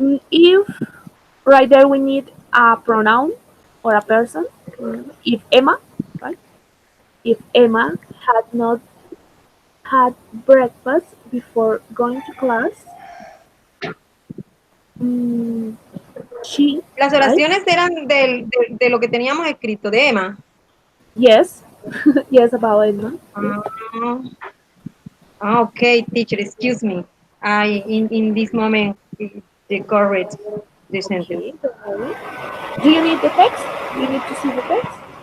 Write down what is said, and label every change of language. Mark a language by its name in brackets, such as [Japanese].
[English] if right there we need a pronoun or a person. If Emma, right? If Emma had not had breakfast before going to class, mm, she, [Spanish] Las [English] right? [Spanish] oraciones eran de lo que teníamos escrito, de Emma. [English] Yes, yes, about Emma. Yes. Ah, okay, teacher, excuse me. In this moment, the correct the sentence. Okay, don't worry. Do you need the text? Do you need to see the text?